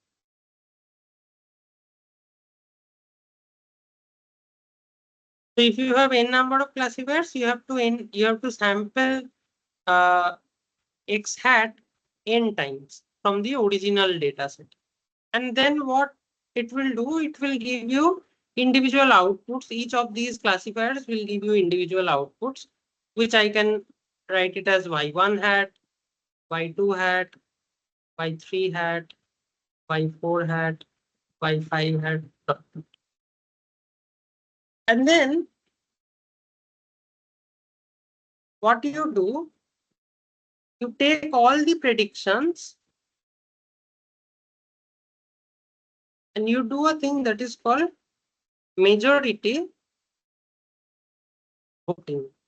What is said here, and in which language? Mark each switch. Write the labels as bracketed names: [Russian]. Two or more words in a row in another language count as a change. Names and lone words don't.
[English] So if you have n number of classifiers, you have to sample x hat n times from the original data set. And then what it will do, it will give you individual outputs. Each of these classifiers will give you individual outputs, which I can write it as y1 hat, y2 hat, y3 hat, y4 hat, y5 hat. And then what you do, you take all the predictions and you do a thing that is called majority voting.